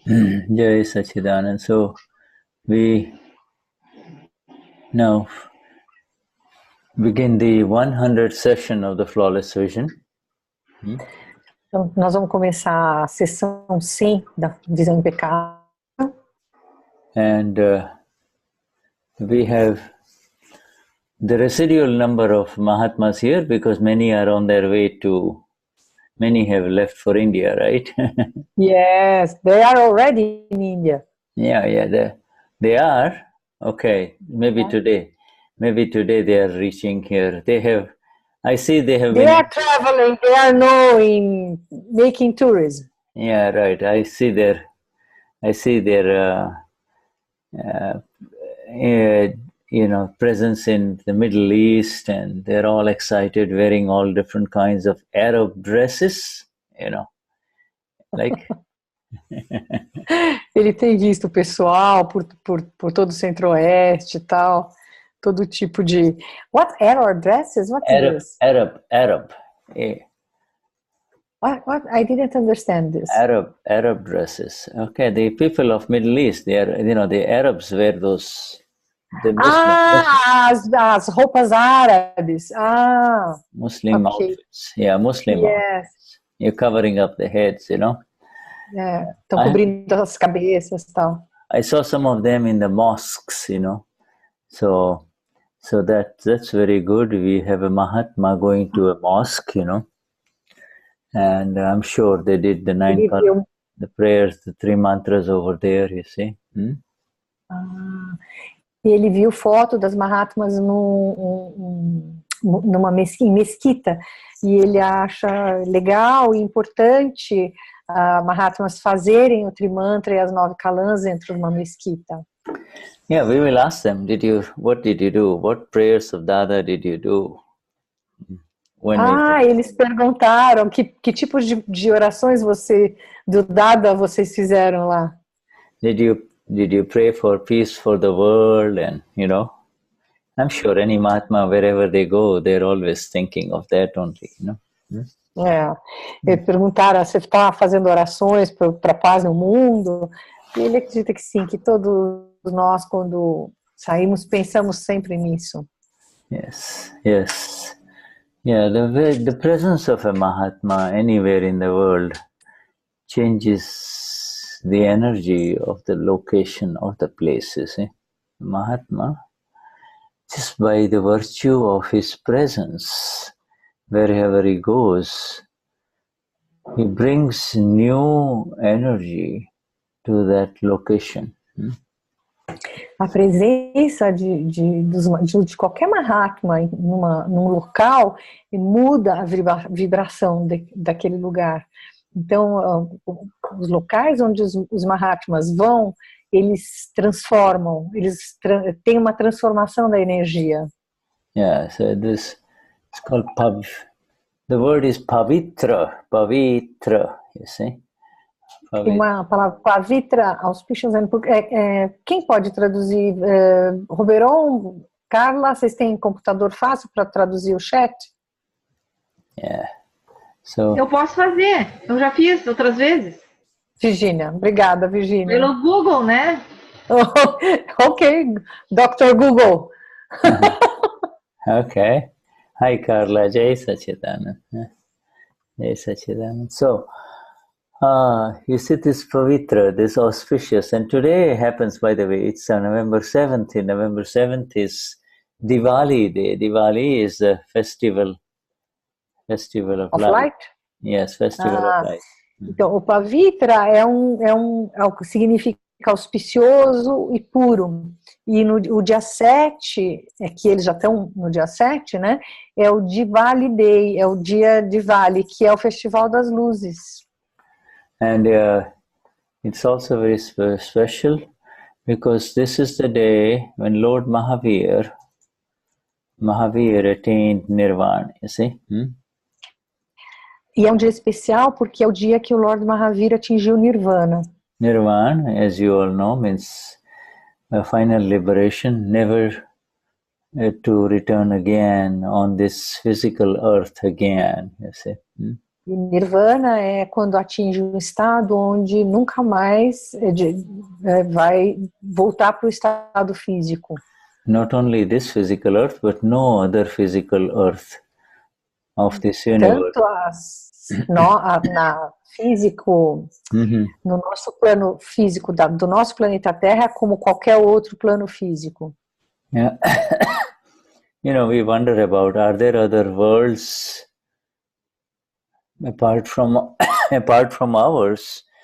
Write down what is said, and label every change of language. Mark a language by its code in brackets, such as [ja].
[en] Jai Sachidanand. So we now begin the 100th session of the Flawless Vision. [pt] Então, nós vamos começar a sessão 100 da Visão Impecável. [en] And we have the residual number of Mahatmas here because many are on their way to, many have left for India, right? Yes, they are already in India. Yeah, they are. Okay, maybe today they are reaching here. They have, I see they have been. They are traveling, they are knowing, making tourism. Yeah, right. I see their presence in the Middle East, and they're all excited, wearing all different kinds of Arab dresses, like. [pt] Ele tem visto o pessoal por todo o Centro-Oeste e tal, todo tipo de... [en] What Arab dresses? What's this? Arab. Yeah. What? I didn't understand this. Arab dresses. Okay, the people of Middle East, they are, the Arabs wear those. The Muslim, [pt] as roupas árabes. [en] Muslim okay. outfits. Yeah, Muslim outfits. You're covering up the heads, [pt] Estão cobrindo as cabeças e tal. [en] I saw some of them in the mosques, So that's very good. We have a Mahatma going to a mosque, and I'm sure they did the the prayers, the 3 mantras over there, you see. [pt] e ele viu foto das Mahatmas em mesquita, e ele acha legal e importante Mahatmas fazerem o Trimantra e as 9 kalans dentro de uma mesquita. [en] Yeah, we will ask them, what did you do? What prayers of Dada did you do? [pt] Eles perguntaram que tipo de orações do Dada vocês fizeram lá? [en] Did you pray for peace for the world? And I'm sure any Mahatma, wherever they go, they're always thinking of that only, [pt] Eles perguntaram, você está fazendo orações para a paz no mundo? E ele acredita que sim, que todos nós, quando saímos, pensamos sempre nisso. [en] Yes. Yeah, the presence of a Mahatma anywhere in the world changes the energy of the location of the places. Mahatma, just by the virtue of his presence, wherever he goes, he brings new energy to that location. [pt] A presença de qualquer Mahatma num local muda a vibração daquele lugar. Então, os locais onde os Mahatmas vão, eles transformam, têm uma transformação da energia. [en] Yeah, so it's called the word is pavitra, you see. [pt] Tem uma palavra, pavitra, auspicious, quem pode traduzir? Roberon, Carla, vocês têm computador fácil para traduzir o chat? [en] Yeah. So, [pt] eu posso fazer, eu já fiz outras vezes. Virginia, obrigada, Virginia. Pelo Google, né? Ok, Dr. Google. [en] Okay. Hi, Carla. Jai Sachidanand. Jai Sachidanand. So, you see this Pavitra, this auspicious, and today happens, by the way, it's November 7th. November 7th is Diwali Day. Diwali is the festival of light. Yes, festival of light. [pt] Então, o Pavitra é o que significa auspicioso e puro. E o dia 7, que eles já estão no dia 7, né? É o Diwali Day, é o dia Diwali, que é o Festival das Luzes. [en] And it's also very special because this is the day when Lord Mahavir attained Nirvana, you see? [pt] E é um dia especial porque é o dia que o Lord Mahavir atingiu Nirvana. [en] Nirvana, as you all know, means a final liberation, never to return again on this physical earth again, you see? [pt] E Nirvana é quando atinge um estado onde nunca mais vai voltar para o estado físico. [en] Not only this physical earth, but no other physical earth of this universe. [pt] Tanto na físico, no nosso plano físico do nosso planeta Terra, como qualquer outro plano físico. [en] Yeah. We wonder about, are there other worlds apart from ours?